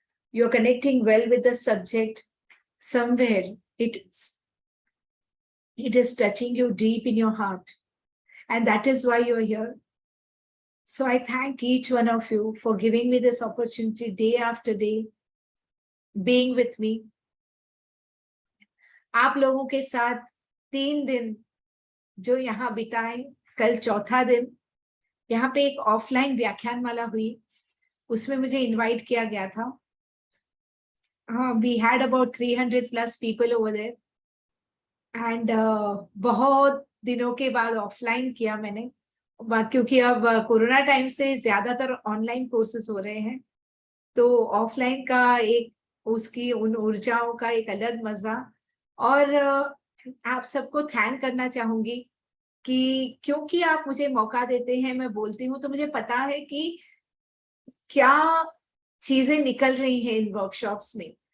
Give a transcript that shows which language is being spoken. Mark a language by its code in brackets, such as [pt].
[en] You're connecting well with the subject. Somewhere it is touching you deep in your heart. And that is why you're here. So I thank each one of you for giving me this opportunity day after day, being with me. [hi] आप लोगों के साथ 3 दिन जो यहाँ बिताए, कल चौथा दिन, यहाँ पे एक ऑफलाइन व्याख्यानमाला हुई, उसमें मुझे इनवाइट किया गया था। [en] We had about 300 plus people over there. And [hi] बहुत दिनों के बाद ऑफलाइन किया मैंने, क्योंकि अब कोरोना टाइम से ज्यादातर ऑनलाइन कोर्सेज हो रहे हैं, तो ऑफलाइन का एक उसकी उन ऊर्जाओं का एक अलग मजा। और आप सबको थैंक करना चाहूंगी कि क्योंकि आप मुझे मौका देते हैं, मैं बोलती हूँ तो मुझे पता है कि क्या चीजें निकल रही हैं इन वर्कशॉप्स में।